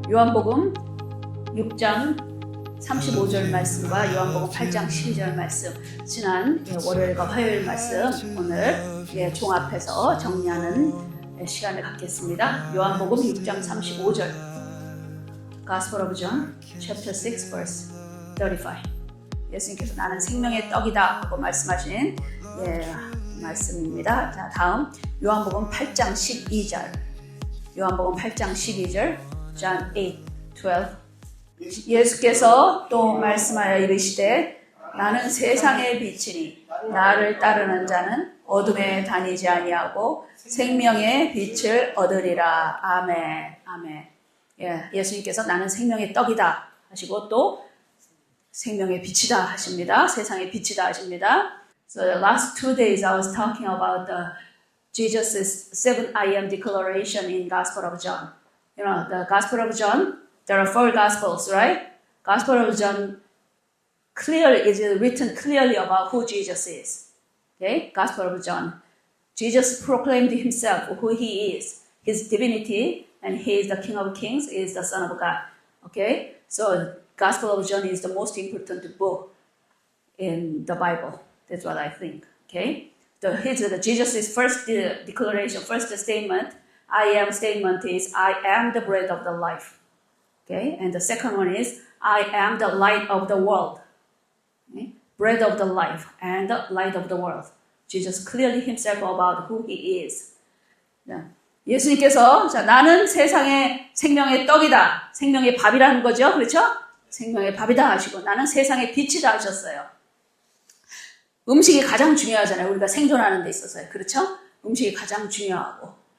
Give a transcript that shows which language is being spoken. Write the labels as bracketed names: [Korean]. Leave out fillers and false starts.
[Korean] 요한복음 6장 35절 말씀과 요한복음 8장 12절 말씀, 지난 월요일과 화요일 말씀 오늘 종합해서 정리하는 시간을 갖겠습니다. 요한복음 6장 35절, [English] Gospel of John, chapter 6, verse 35. [Korean] 예수님께서 나는 생명의 떡이다 하고 말씀하신 말씀입니다. 자, 다음 요한복음 8장 12절, 요한복음 8장 12절, John 8:12. 예수께서 또 말씀하여 이르시되 나는 세상의 빛이니 나를 따르는 자는 어둠에 다니지 아니하고 생명의 빛을 얻으리라. 아멘. 아멘. 예수님께서 나는 생명의 떡이다 하시고 또 생명의 빛이다 하십니다. 세상의 빛이다 하십니다. [English] So the last 2 days I was talking about Jesus' 7 I am declaration in Gospel of John. You know, the Gospel of John, there are 4 Gospels, right? Gospel of John clearly is written clearly about who Jesus is. Okay? Gospel of John. Jesus proclaimed himself who he is, his divinity, and he is the King of Kings, he is the Son of God. Okay? So Gospel of John is the most important book in the Bible. That's what I think. Okay? Jesus' first declaration, first statement, I am statement is, I am the bread of the life. Okay? And the second one is, I am the light of the world. Okay? Bread of the life and the light of the world. Jesus clearly himself about who he is. [Korean] 예수님께서 나는 세상의 생명의 떡이다. 생명의 밥이라는 거죠. 그렇죠? 생명의 밥이다 하시고 나는 세상의 빛이다 하셨어요. 음식이 가장 중요하잖아요. 우리가 생존하는 데 있어서요. 그렇죠? 음식이 가장 중요하고.